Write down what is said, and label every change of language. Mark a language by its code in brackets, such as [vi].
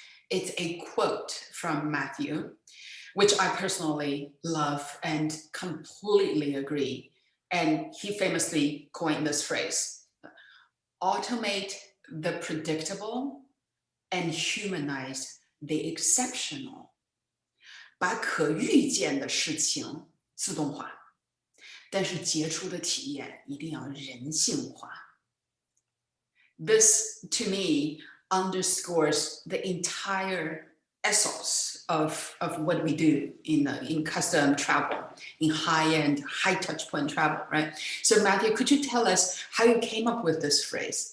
[en] It's a quote from Matthew, which I personally love and completely agree. And he famously coined this phrase: automate the predictable and humanize the exceptional. [zh] 把可预见的事情自动化，但是杰出的体验一定要人性化。 [en] This, to me, underscores the entire essence of what we do in custom travel, in high-end, high-touch point travel, right? So Matthew, could you tell us how you came up with this phrase?